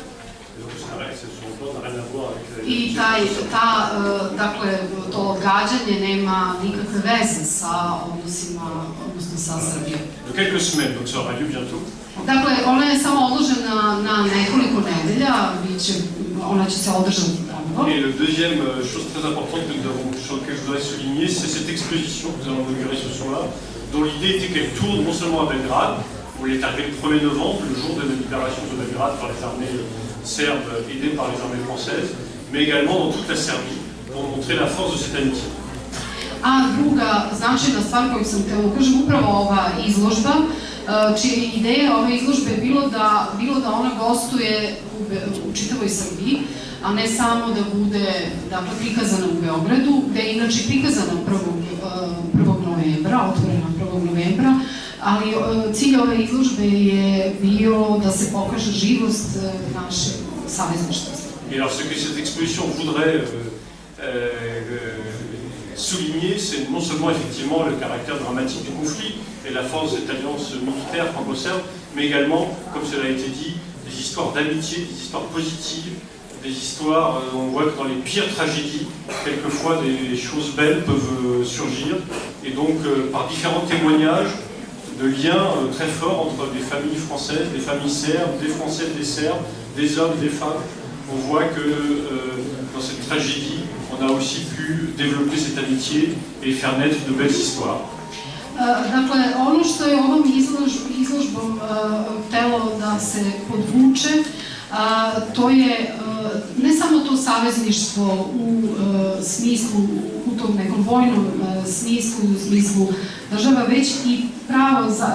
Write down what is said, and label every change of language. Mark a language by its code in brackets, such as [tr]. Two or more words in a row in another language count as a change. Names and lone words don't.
[sr] I to odgađanje nema nikakve veze sa odnosima, odnosno sa Srbijom. Dakle, ona je samo odložena na nekoliko nedelja, ona će se održati ponovo. [fr] Et la deuxième chose très importante sur laquelle je voudrais souligner, c'est cette exposition que nous allons inaugurer ce soir-là, dont l'idée était qu'elle tourne non seulement à Belgrade, où elle est arrivée le 1er novembre, le jour de la libération de Belgrade par les armées serbes aidées par les armées françaises, mais également dans toute la Serbie, pour montrer la force de cette amitié. [sr] A druga značajna stvar koju sam htjela ukažem, upravo ova izložba, čija je ideja ove izložbe bilo da ona gostuje u čitavoj Srbiji, a ne samo da bude prikazana u Beogradu, gde je inače prikazana 1. novembra, otvorena 1. novembra, ali cilj ove izložbe je bio da se pokaže živost našeg savezništva. [fr] Et alors ce que cette exposition voudrait souligner, c'est non seulement effectivement le caractère dramatique du conflit et la force de cette alliance militaire franco-serbe, mais également, comme cela a été dit, des histoires d'amitié, des histoires positives, des histoires, on voit que dans les pires tragédies, quelquefois des choses belles peuvent surgir, et donc par différents témoignages de liens très forts entre des familles françaises, des familles serbes, des Français, des Serbes, des hommes, des femmes. On voit que dans cette tragédie, on a aussi pu développer cette amitié et faire naître de belles histoires. [sr] Dakle, ono što je ovom izložbom htelo da se podvuče, to je ne samo to savezništvo u smislu, u tom nekom vojnom smislu, u smislu država, već i pravo za